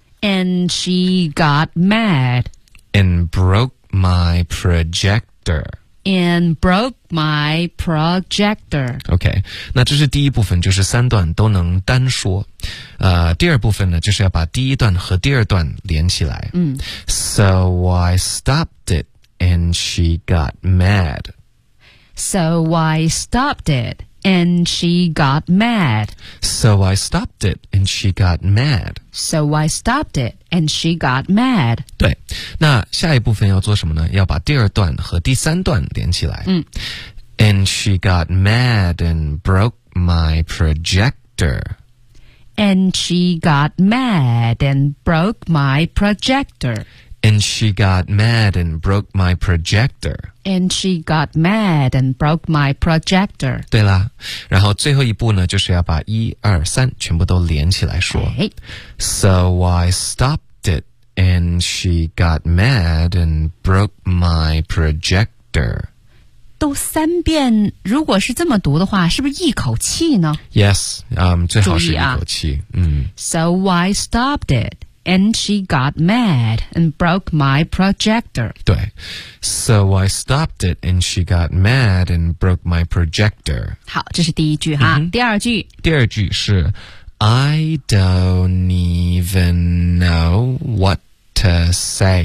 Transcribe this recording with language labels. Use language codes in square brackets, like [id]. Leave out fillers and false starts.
[en] And she got mad. And broke my projector. And broke my projector. [zh] OK， 那这是第一部分，就是三段都能单说。第二部分呢，就是要把第一段和第二段连起来。 [en] So I stopped it and she got mad. So I stopped it and she got mad. So I stopped it and she got mad. So I stopped it and she got mad. [zh] 对，那下一部分要做什么呢？要把第二段和第三段连起来。 [en] And she got mad and broke my projector. And she got mad and broke my projector. And she got mad and broke my projector. And she got mad and broke my projector. [zh] 对了，然后最后一步呢，就是要把一二三全部都连起来说。 [en] Okay. So I stopped it, and she got mad and broke my projector. [zh] 都三遍，如果是这么读的话，是不是一口气呢？ Yes， 最好是一口气。 [en] So I stopped it, and she got mad and broke my projector. 对 ，So I stopped it, and she got mad and broke my projector. [zh] 好，这是第一句哈。第二句，第二句是 [en] I don't even know what to say。